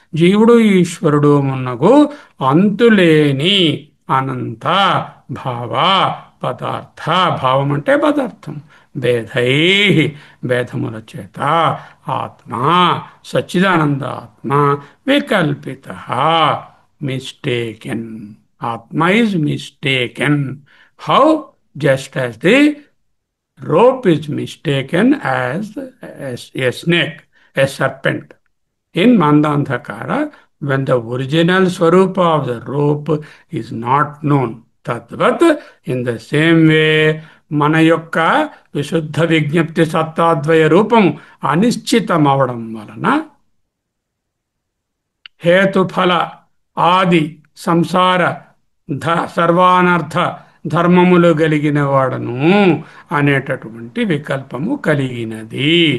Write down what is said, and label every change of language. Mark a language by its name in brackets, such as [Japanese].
[Telugu] జీవుడు ఈశ్వరుడు మున్నగు అంతులేని అనంత భావ పదార్థ. భావం అంటే పదార్థం. భేదై భేదముల చేత ఆత్మ సచ్చిదానంద ఆత్మ వికల్పిత, mistaken [English] Atma is mistaken. How? Just as the rope is mistaken as a snake, a serpent. In Mandandhakara, when the original Swarupa of the rope is not known, Tadvat, in the same way, [Telugu] మన యొక్క విశుద్ధ విజ్ఞప్తి సత్తాద్వయ రూపం అనిశ్చితం అవడం వలన హేతుఫల ఆది సంసార సర్వానర్థ ధర్మములు కలిగిన వాడను అనేటటువంటి వికల్పము కలిగినది.